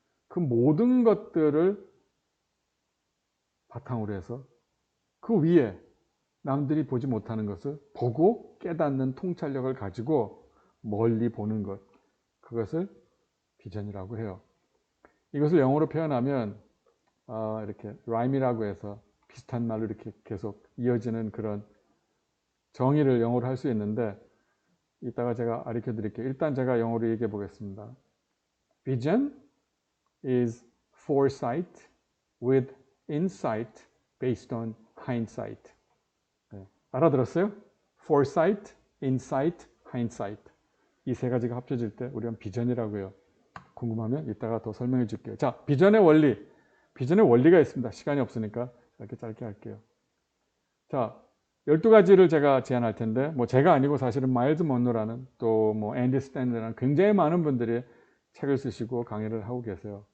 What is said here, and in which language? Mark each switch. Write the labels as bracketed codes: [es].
[ko] 그 모든 것들을 바탕으로 해서 그 위에 남들이 보지 못하는 것을 보고 깨닫는 통찰력을 가지고 멀리 보는 것, 그것을 비전이라고 해요. 이것을 영어로 표현하면 이렇게 라임이라고 해서 비슷한 말로 이렇게 계속 이어지는 그런 정의를 영어로 할 수 있는데, 이따가 제가 가르쳐 드릴게요. 일단 제가 영어로 얘기해 보겠습니다. [en] Vision is foresight with insight based on hindsight. [ko] 네. 알아들었어요? [en] Foresight, insight, hindsight. [ko] 이 세 가지가 합쳐질 때 우리는 비전이라고 해요. 궁금하면 이따가 더 설명해 줄게요. 자, 비전의 원리. 비전의 원리가 있습니다. 시간이 없으니까 이렇게 짧게 할게요. 자, 12가지를 제가 제안할 텐데, 뭐 제가 아니고 사실은 마일즈 먼로라는 또 뭐 앤디 스탠리라는 굉장히 많은 분들이 책을 쓰시고 강의를 하고 계세요.